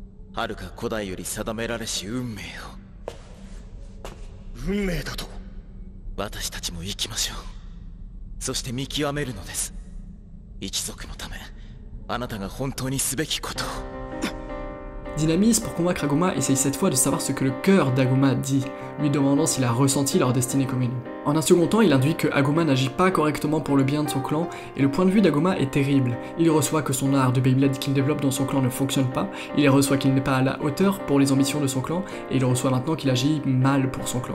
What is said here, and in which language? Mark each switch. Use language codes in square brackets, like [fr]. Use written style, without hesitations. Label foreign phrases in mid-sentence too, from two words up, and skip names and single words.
[ja] はるか古代より定められし運命を。運命だと。私たちも生きましょう。そして見極めるのです。一族のため、あなたが本当にすべきことを。 [fr] Dynamis, pour convaincre Aguma, essaye cette fois de savoir ce que le cœur d'Aguma dit, lui demandant s'il a ressenti leur destinée commune. En un second temps, il induit que Aguma n'agit pas correctement pour le bien de son clan, et le point de vue d'Aguma est terrible. Il reçoit que son art de Beyblade qu'il développe dans son clan ne fonctionne pas, il reçoit qu'il n'est pas à la hauteur pour les ambitions de son clan, et il reçoit maintenant qu'il agit mal pour son clan.